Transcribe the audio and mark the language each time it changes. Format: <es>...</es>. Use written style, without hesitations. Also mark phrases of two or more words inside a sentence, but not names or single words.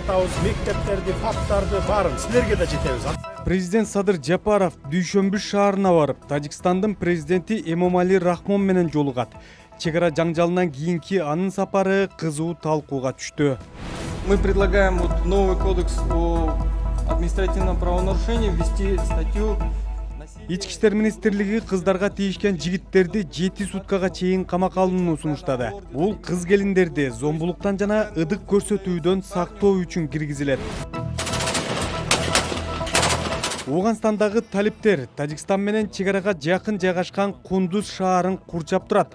<ky>жатабыз, мектептерди, фактарды барын силерге да жетебиз. Президент Садыр Жапаров Дүйшөмбү шаарына барып, Тажикстандын президенти Эмомали Рахмон менен жолугат. Чек ара жаңжалынан кийинки анын сапары кызуу талкууга түштү.</ky> <ru>Мы предлагаем новый кодекс о административном правонарушении ввести статью.</ru> <ky>Ички иштер министрлиги кыздарга тийишкен жигиттерди 7 суткага чейин камакка алууну сунуштады. Бул кыз келиндерди зомбулуктан жана ыдык көрсөтүүдөн сактоо үчүн киргизилет. Ооганстандагы талиптер Тажикстан менен чек арага жакын жайгашкан Кундуз шаарын курчап турат.</ky>